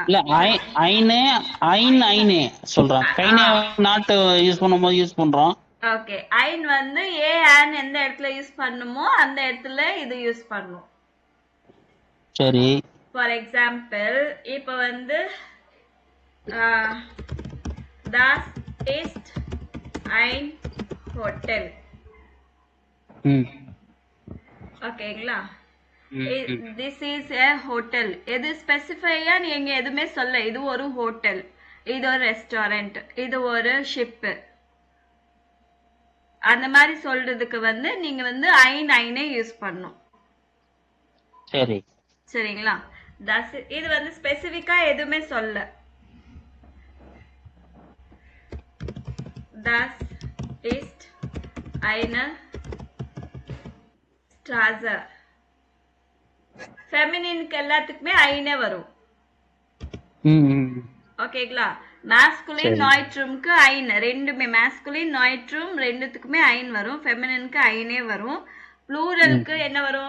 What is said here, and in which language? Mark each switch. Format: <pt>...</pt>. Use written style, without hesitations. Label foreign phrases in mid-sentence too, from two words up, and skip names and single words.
<ta>இல்ல</ta> <de>eine eine</de> <ta>சொல்றேன். கைனே</ta> <en>not use</en> <ta>பண்ணும்போது யூஸ் பண்றோம். ஓகே, ஐன் வந்து</ta> <en>a an</en> <ta>எந்த இடத்துல யூஸ் பண்ணுமோ அந்த இடத்துல இது யூஸ் பண்ணும். சரி.</ta> <en>for example</en> <ta>இப்போ வந்து</ta> <de>das ist ein hotel.</de> <ta>ஓகேங்களா?</ta> <en>this is a hotel.</en> <ta>எது ஸ்பெசிஃபையா நீங்க எதுவுமே சொல்ல, இது ஒரு ஹோட்டல், இது ஒரு ரெஸ்டாரண்ட், இது ஒரு ஷிப்பு, அந்த மாதிரி சொல்றதுக்கு வந்து நீங்க வந்து ஐனே யூஸ் பண்ணும். சரி சரிங்களா? இது வந்து ஸ்பெசிஃபிக்கா எதுவுமே சொல்ல.</ta> <de>Das ist eine Straße.</de> <ta>ஃபெமினினுக்கு எல்லாத்துக்குமே ஐனே வரும். ஓகேங்களா? மாஸ்குலின் நாய்ட்ரூம்க்கு ஐன், ரெண்டுமே மாஸ்குலின் நாய்ட்ரூம் ரெண்டுத்துக்குமே ஐன் வரும். ஃபெமினினுக்கு ஐனே வரும். ப்ளூரலுக்கு என்ன வரும்?</ta>